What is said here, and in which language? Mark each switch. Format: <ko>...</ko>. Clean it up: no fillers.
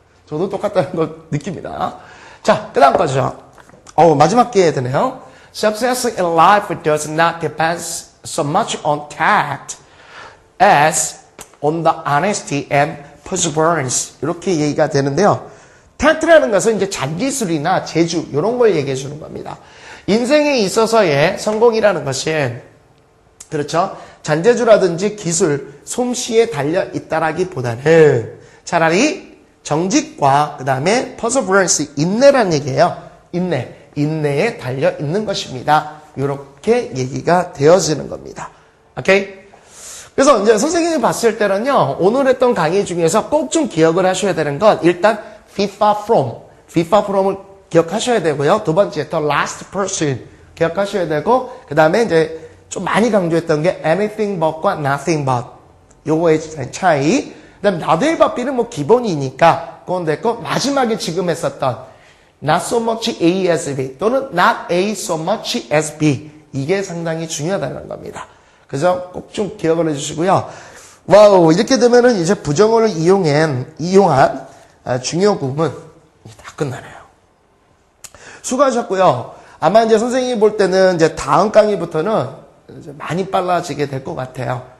<ko>저도 똑같다는 걸 느낍니다. 자, 그 다음 거죠. 마지막 기회에 되네요.</ko> <en>Success in life does not depend so much on tact as on the honesty and perseverance.</en> <ko>이렇게 얘기가 되는데요. tact라는 것은 이제 잔기술이나 재주 이런 걸 얘기해 주는 겁니다. 인생에 있어서의 성공이라는 것이 그렇죠. 잔재주라든지 기술, 솜씨에 달려있다라기보다는 차라리 정직과 그 다음에 perseverance, 인내란 얘기예요. 인내에 달려있는 것입니다. 이렇게 얘기가 되어지는 겁니다. 오케이? 그래서 이제 선생님이 봤을 때는요, 오늘 했던 강의 중에서 꼭 좀 기억을 하셔야 되는 건 일단 FIFA from을 기억하셔야 되고요. 두 번째, the last person 기억하셔야 되고, 그 다음에 이제 좀 많이 강조했던 게 anything but 과 nothing but 요거의 차이. 그 다음에 not A but B 는 뭐 기본이니까 그건 됐고, 마지막에 지금 했었던 not so much A as B 또는 not A so much as B 이게 상당히 중요하다는 겁니다. 그래서 꼭 좀 기억을 해주시고요. 와우, 이렇게 되면은 이제 부정어를 이용한 중요 구문 다 끝나네요. 수고하셨고요. 아마 이제 선생님이 볼 때는 이제 다음 강의부터는 이제 많이 빨라지게 될 것 같아요.</ko>